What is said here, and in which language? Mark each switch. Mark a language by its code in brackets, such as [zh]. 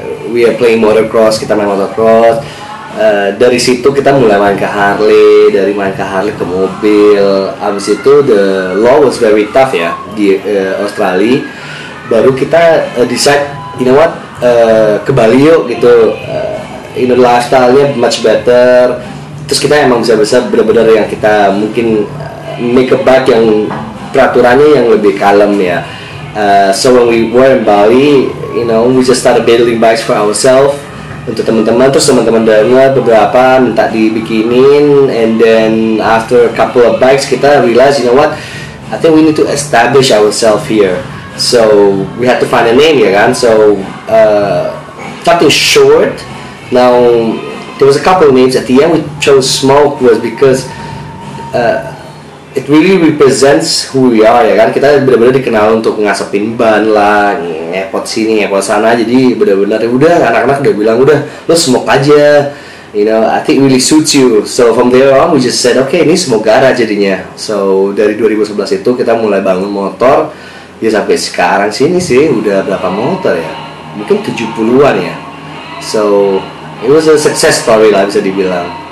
[en] We are playing motocross, [id] kita main motocross. Dari situ kita mulai main ke Harley, dari main ke Harley ke mobil. Abis itu [en] the law was very tough ya di Australia. [id] Baru kita decide, [en] you know what, [id] ke Bali yuk gitu. [en] Lifestyle-nya much better. [id] Terus kita emang bisa benar-benar yang kita mungkin [en] make a bike [id] yang peraturannya yang lebih kalem ya. [en] So when we were in Bali, you know, we just started building bikes for ourselves [id] untuk teman-teman. Terus teman-teman dengar beberapa minta dibikinin, [en] and then after a couple of bikes kita realize, you know what, I think we need to establish ourselves here. So we had to find a name ya kan. So something short. Now there was a couple of names. At the end we chose Smoke was because it really represents who we are ya kan. [id] Kita benar-benar dikenal untuk ngasepin ban lah, ngepot sini ngepot sana. Jadi benar-benar udah anak-anak udah bilang udah lo Smoke aja, [en] you know, I think really suits you. So from there on we just said okay, [id] ini Smoke Garage jadinya. So dari 2011 itu kita mulai bangun motor ya, sampai sekarang sini sih udah berapa motor ya, mungkin 70-an ya. [en] So it was a success story lah [id] bisa dibilang.